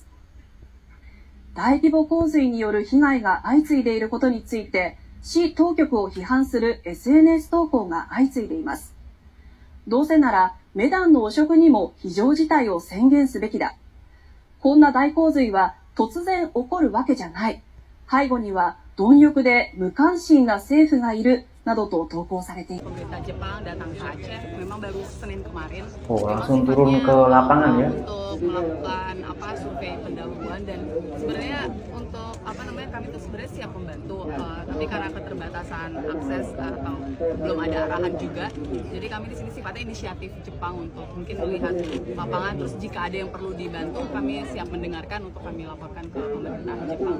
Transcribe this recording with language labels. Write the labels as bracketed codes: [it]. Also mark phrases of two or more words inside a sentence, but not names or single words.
[ja] 大規模洪水による被害が相次いでいることについて、市当局を批判する SNS 投稿が相次いでいます。どうせならメダンの汚職にも非常事態を宣言すべきだ。こんな大洪水は突然起こるわけじゃない。背後には貪欲で無関心な政府がいるなどと投稿されています。 [id] langsung turun ke lapangan ya. Untuk melakukan survei pendahuluan dan sebenarnya untuk kami tuh sebenarnya siap membantu, tapi karena keterbatasan akses atau belum ada arahan juga, jadi kami di sini sifatnya inisiatif Jepang untuk mungkin melihat lapangan, terus jika ada yang perlu dibantu kami siap mendengarkan untuk kami laporkan ke pemerintah Jepang.